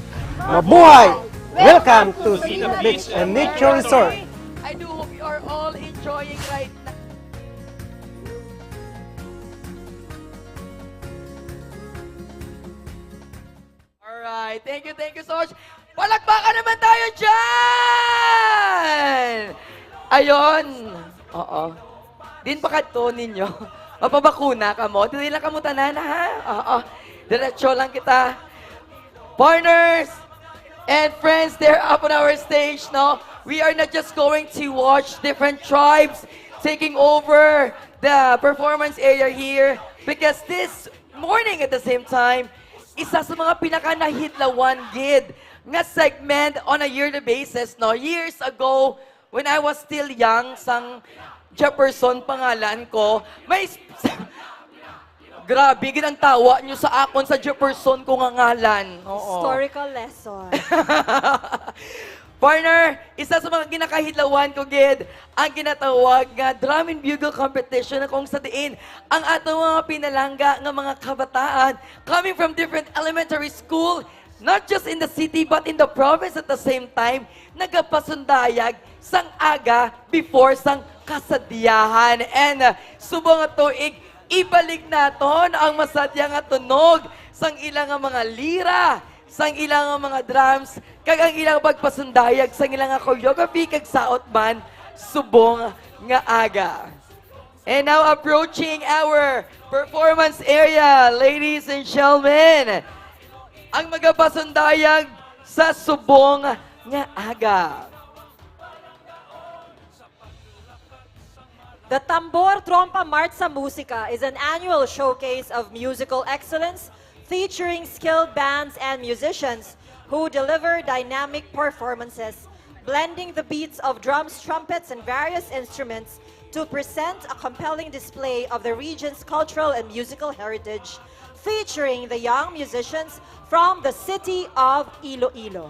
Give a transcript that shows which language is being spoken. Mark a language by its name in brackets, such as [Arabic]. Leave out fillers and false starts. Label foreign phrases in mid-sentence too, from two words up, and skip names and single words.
[Filipino] Mabuhay! [English] Welcome to Sulina Beach and Nature Resort. I do hope you are all enjoying right now. Alright, thank you so much. [Filipino] Palakpakan naman tayo dyan! [Hiligaynon] Ayon. Oo. Din pa kadto ninyo. Mapabakuna ka mo. Dili lang kamo tanan ha. Oo. Diretso lang kita. [English] Partners and friends, they're up on our stage, no? We are not just going to watch different tribes taking over the performance area here because this morning at the same time, [Hiligaynon] isa sa mga pinaka-nahitlawan gid nga segment [English] on a yearly basis, [Hiligaynon] no? [English] Years ago, when I was still young, [Hiligaynon] sang Jefferson pangalan ko, may grabe, ginang tawa nyo sa akon sa Jefferson ko nga ngalan. Oo. [English] Historical lesson. [Hiligaynon] Partner, isa sa mga ginakahidlawan ko, Gid, ang ginatawag nga [English] drum and bugle competition [Hiligaynon] na kung sa diin ang atong mga pinalangga nga mga kabataan [English] coming from different elementary school, not just in the city but in the province at the same time, [Hiligaynon] nagapasundayag sang aga before sang kasadyahan. And subong nga tuig, ibalik naton ang masadya nga tunog sang ilang nga mga lira, sang ilang nga mga drums, kag ang ilang pagpasundayag, sang ilang nga choreography, kag saot man, subong nga aga. [English] And now approaching our performance area, ladies and gentlemen, [Hiligaynon] ang magapasundayag sa subong nga aga. [English] The Tambor Trompa Marcha Musica is an annual showcase of musical excellence featuring skilled bands and musicians who deliver dynamic performances, blending the beats of drums, trumpets, and various instruments to present a compelling display of the region's cultural and musical heritage, featuring the young musicians from the city of Iloilo.